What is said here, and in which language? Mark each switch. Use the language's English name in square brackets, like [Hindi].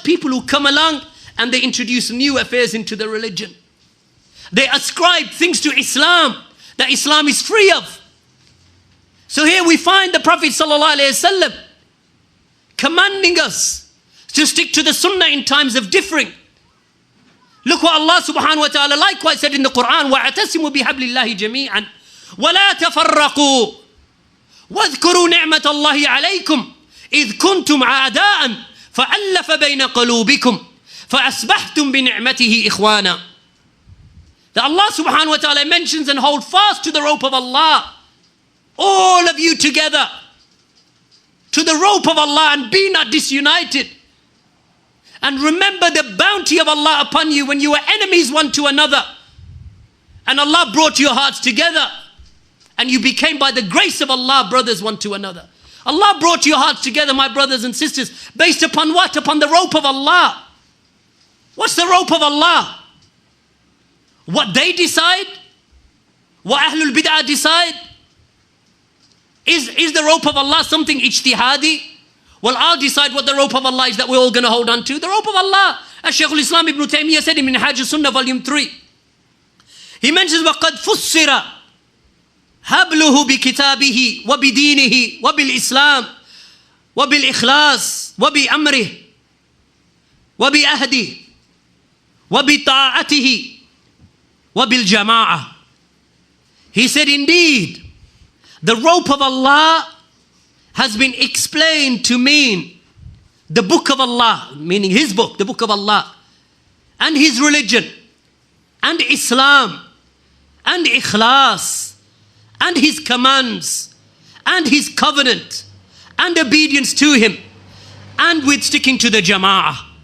[English] People who come along and they introduce new affairs into the religion. They ascribe things to Islam that Islam is free of. So here we find the Prophet ﷺ commanding us to stick to the sunnah in times of differing. Look what Allah subhanahu wa ta'ala likewise said in the Quran, [Arabic] وَاعْتَسِمُوا بِحَبْلِ اللَّهِ جَمِيعًا وَلَا تَفَرَّقُوا وَاذْكُرُوا نِعْمَةَ اللَّهِ عَلَيْكُمْ إِذْ كُنْتُمْ عَادَاءً فَأَلَّفَ بَيْنَ قُلُوبِكُمْ فَأَصْبَحْتُمْ بِنِعْمَتِهِ إِخْوَانًا. [English] That Allah subhanahu wa ta'ala mentions and hold fast to the rope of Allah, all of you together, to the rope of Allah, and be not disunited. And remember the bounty of Allah upon you when you were enemies one to another. And Allah brought your hearts together. And you became, by the grace of Allah, brothers one to another. Allah brought your hearts together, my brothers and sisters, based upon what? Upon the rope of Allah. What's the rope of Allah? What they decide? What Ahlul Bid'ah decide? Is the rope of Allah something ijtihadi? Well, I'll decide what the rope of Allah is that we're all going to hold on to. The rope of Allah. As Shaykh al-Islam Ibn Taymiyyah said in Minhaj al-Sunnah, volume 3. He mentions, [Arabic] وَقَدْ فُسِّرَ هَبْلُهُ بِكِتَابِهِ وَبِدِينِهِ وَبِالْإِسْلَامِ وَبِالْإِخْلَاصِ وَبِأَمْرِهِ وَبِأَهْدِهِ وَبِطَاعَتِهِ وَبِالْجَمَاعَةِ. [English] He said, indeed, the rope of Allah has been explained to mean the book of Allah, meaning his book, the book of Allah, and his religion, and Islam, and Ikhlas, and his commands, and his covenant, and obedience to him, and with sticking to the jama'ah.